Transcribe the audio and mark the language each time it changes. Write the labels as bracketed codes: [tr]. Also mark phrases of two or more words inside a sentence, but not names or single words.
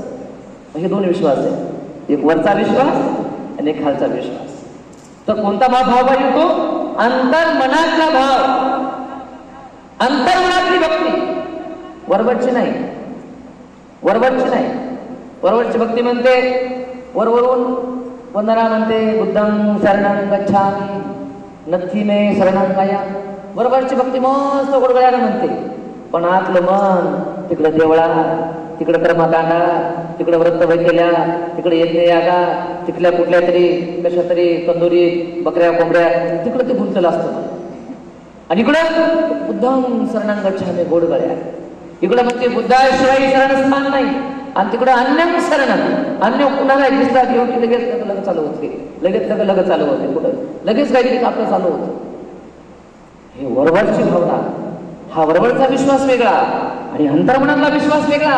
[mr] हे दोन विश्वास आहे, एक वरचा विश्वास आणि एक खालचा विश्वास. तर कोणता भाव येतो? अंतर्मनातला भाव, अंतर्मनातली भक्ती, वरवरची नाही, वरवरची नाही. वरवरची भक्ती म्हणते वरवरून वंदना म्हणते, [pi] बुद्धं शरणं गच्छामि नथी मे शरणं गया. [mr] वरवरची भक्ती मस्त गोडगळ्यानं म्हणते, पण आतलं मन तिकडं देवळा, तिकडं कर्मकांडा, तिकडे व्रतभय केल्या, तिकडे येते यागा, तिकडल्या कुठल्या तरी कशा तरी तंदुरी बकऱ्या कोंबड्या, तिकडं ते गुंतलं असतं. आणि इकडं [pi] बुद्धं शरणं गच्छामि [mr] गोडगळ्या, इकडं म्हणते बुद्धाशिवाय शरणस्थान नाही, आणि तिकडं अन्य शरण, अन्य कुणाला दिसला घेऊन की लगेच लग चालू होते, लगेच लग चालू होते, कुठं लगेच काहीतरी आपलं चालू होतं. हे वरवरची भावना, हा वरवरचा विश्वास वेगळा आणि अंतर्मनातला विश्वास वेगळा.